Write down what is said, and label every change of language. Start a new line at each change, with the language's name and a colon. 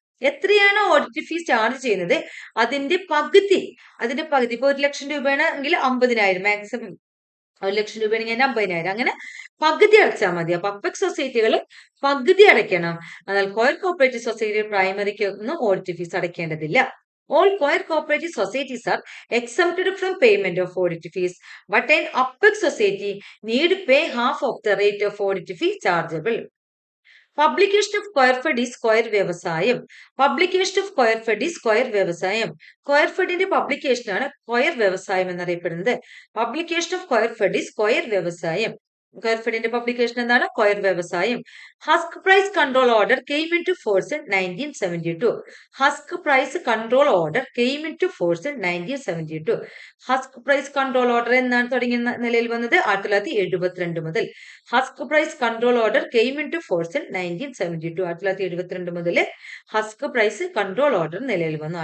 Malayalam: എത്രയാണോ audit fees charge ചെയ്യുന്നത് അതിന്റെ പകുതി ഇപ്പൊ 1 ലക്ഷം രൂപയാണെങ്കിൽ 50,000, മാക്സിമം 1 ലക്ഷം രൂപയാണെങ്കിൽ 50,000, അങ്ങനെ പകുതി അടച്ചാൽ മതി. അപ്പൊ അപ്പെക്സ് സൊസൈറ്റികൾ പകുതി അടയ്ക്കണം. എന്നാൽ കൊയർ കോപ്പറേറ്റീവ് സൊസൈറ്റി പ്രൈമറിക്ക് ഒന്നും audit fees അടയ്ക്കേണ്ടതില്ല.
English: All choir cooperative societies are exempted from payment of audit fees, but an apex society need pay half of the rate of audit fee chargeable. Publication of Coirfed is Coir Vyavasayam. Publication of Coirfed is Coir Vyavasayam.
Malayalam: Coirfedന്റെ publication ആണ് Coir Vyavasayam എന്നറിയപ്പെടുന്നത്.
English: Publication of Coirfed is Coir Vyavasayam.
Malayalam: Coirfedന്റെ publication എന്താണ്? Coir Vyavasayam.
English: Husk Price Control Order came into force in 1972. Husk Price Control Order came into force in 1972.
Malayalam: Husk Price Control Order എന്നാണ് തുടങ്ങിയ നിലയിൽ വന്നത് 1972 മുതൽ.
English: Husk Price Control Order came into force in 1972.
Malayalam: 1972 മുതൽ Husk Price Control Order നിലയിൽ വന്നു.